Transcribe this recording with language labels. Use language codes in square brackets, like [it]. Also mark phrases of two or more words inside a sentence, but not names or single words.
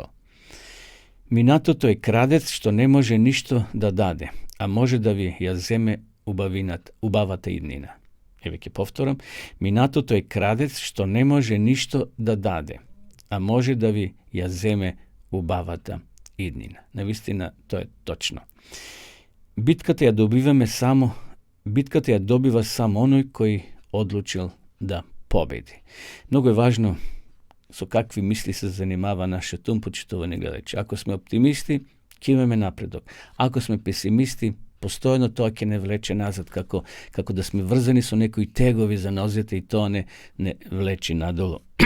[mk] Минатото е крадец што не може ништо да даде, а може да ви ја земе убавата иднина. Еве ќе повторам, минатото е крадец што не може ништо да даде, а може да ви ја земе убавата idnina. [sr] Navistina, to je točno. [mk] Bitkата ја добива само оној кој одлучил да победи. Многу е важно со какви мисли се занимава нашиот ум, почитувани гледачи. Ако сме оптимисти, ќе имаме напредок. Ако сме песимисти, постојано тоа ќе не влече назад, како да сме врзани со некои тегови за нозете и тоа не влечи надолу.